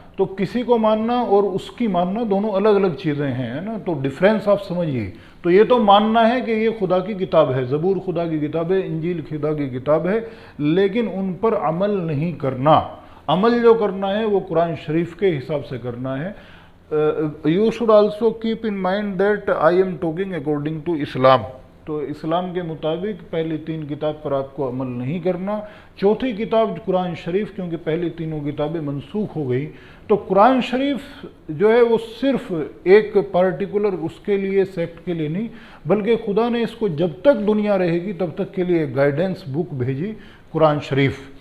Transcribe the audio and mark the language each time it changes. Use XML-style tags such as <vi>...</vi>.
<ur>تو کسی کو ماننا اور اس کی ماننا دونوں الگ الگ چیزیں ہیں، ہے نا. تو ڈیفرنس آپ سمجھیے. تو یہ تو ماننا ہے کہ یہ خدا کی کتاب ہے، زبور خدا کی کتاب ہے، انجیل خدا کی کتاب ہے، لیکن ان پر عمل نہیں کرنا. عمل جو کرنا ہے وہ قرآن شریف کے حساب سے کرنا ہے.</ur> <en>You should also keep in mind that I am talking according to Islam.</en> <ur>تو اسلام کے مطابق پہلی تین کتاب پر آپ کو عمل نہیں کرنا. چوتھی کتاب قرآن شریف، کیونکہ پہلی تینوں کتابیں منسوخ ہو گئی تو قرآن شریف جو ہے وہ صرف ایک پارٹیکولر اس کے لیے سیکٹ کے لیے نہیں، بلکہ خدا نے اس کو جب تک دنیا رہے گی تب تک کے لیے گائیڈنس بک بھیجی قرآن شریف.</ur>